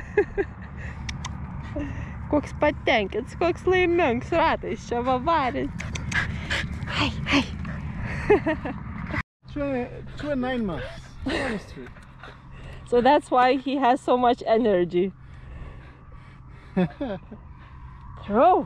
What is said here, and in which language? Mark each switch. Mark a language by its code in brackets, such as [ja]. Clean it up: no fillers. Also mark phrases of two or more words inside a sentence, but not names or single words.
[lt] Koks patenkins, koks laimingas ratais čia va varis. Hai, hai. [en] 9 months. So that's why he has so much energy. Oh.